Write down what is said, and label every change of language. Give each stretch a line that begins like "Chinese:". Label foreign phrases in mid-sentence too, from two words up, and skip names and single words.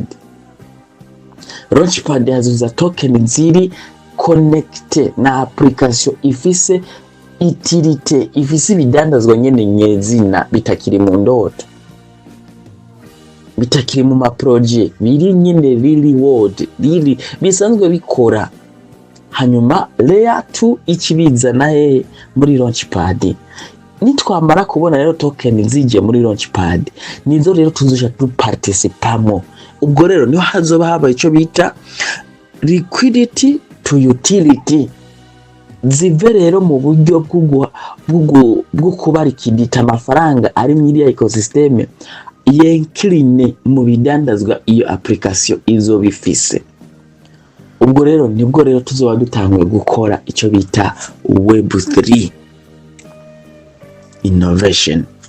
Rundi: Launchpad yazuza token ziri connecte na application ifise utility, ifise ibidandazwa nyene nyezina bitakiri mu ndoto, bitakiri mu ma project, biri nyene
English: really world
Rundi: biri bisanzwe bikora. Hanyuma layer 2 ikibiza naye muri launchpad. Nitwamara kubona rero token zije muri launchpad, nizo rero tuzoja participamo. Ubwo rero niho hazoba haba ico bita
English: liquidity to utility,
Rundi: zive rero mu buryo bwo kubarikidita amafaranga ari muri ecosystem yenkline mu bidandazwa iyo application izo bifise. Ubwo rero nibwo rero tuzoba dutangwe gukora ico bita
English: Web3 innovation.